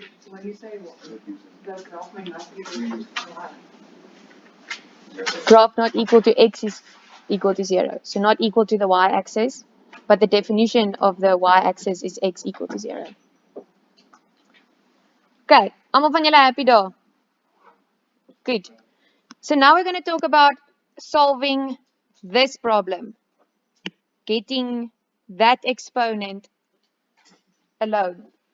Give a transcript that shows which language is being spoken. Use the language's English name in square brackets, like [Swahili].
[English] When you say the graph may not be equal to y. Graph not equal to x is equal to 0. So not equal to the y-axis, but the definition of the y-axis is x equal to 0. [Afrikaans] Okay, almal van julle happy daar? [English] Good. So now we're going to talk about solving this problem. Getting that exponent alone.